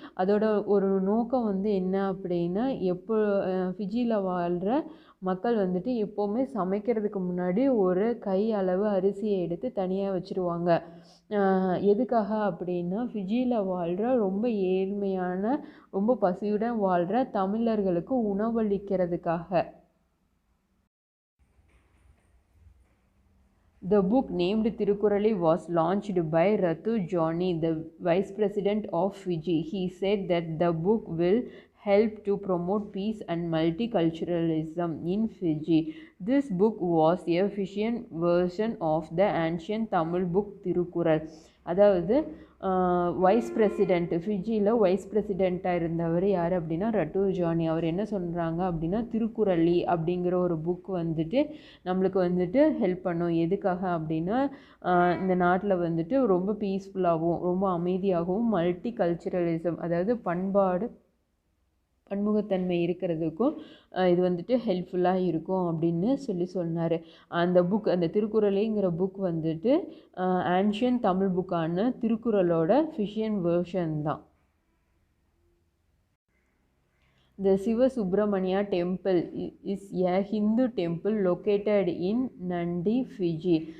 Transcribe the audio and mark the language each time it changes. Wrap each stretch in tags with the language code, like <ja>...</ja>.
<ta>அதோட ஒரு நோக்கம் வந்து என்ன அப்படின்னா ஃபிஜியில் வாழ்கிற மக்கள் வந்துட்டு எப்போவுமே சமைக்கிறதுக்கு முன்னாடி ஒரு கை அளவு அரிசியை எடுத்து தனியாக வச்சுருவாங்க. எதுக்காக அப்படின்னா ஃபிஜியில் வாழ்கிற ரொம்ப ஏழ்மையான ரொம்ப பசியுடன் வாழ்கிற தமிழர்களுக்கு உணவளிக்கிறதுக்காக.</ta> <en>The book named Thirukkurali was launched by Rathu Johnny, the Vice President of Fiji. He said that the book will help to promote peace and multiculturalism in Fiji. This book was a Fijian version of the ancient Tamil book Thirukkural.</en> <ta>அதாவது wise president ஃபிஜியில் wise பிரசிடெண்ட்டாக இருந்தவர் யார் அப்படின்னா ரட்டு Johnny. அவர் என்ன சொல்கிறாங்க அப்படின்னா திருக்குறளி அப்படிங்கிற ஒரு book வந்துட்டு நம்மளுக்கு வந்துட்டு ஹெல்ப் பண்ணும். எதுக்காக அப்படின்னா இந்த நாட்டில் வந்துட்டு ரொம்ப பீஸ்ஃபுல்லாகவும் ரொம்ப அமைதியாகவும் மல்டி கல்ச்சுரலிசம் அதாவது பன்முகத்தன்மை இருக்கிறதுக்கும் இது வந்துட்டு ஹெல்ப்ஃபுல்லாக இருக்கும் அப்படின்னு சொன்னார். அந்த புக் அந்த திருக்குறளிங்கிற புக் வந்துட்டு ஆன்ஷியன் தமிழ் புக்கான திருக்குறளோட ஃபிஷியன் வேர்ஷன் தான்.</ta> <en>The Siva Subramania temple is a Hindu temple located in Nandi, Fiji.</en>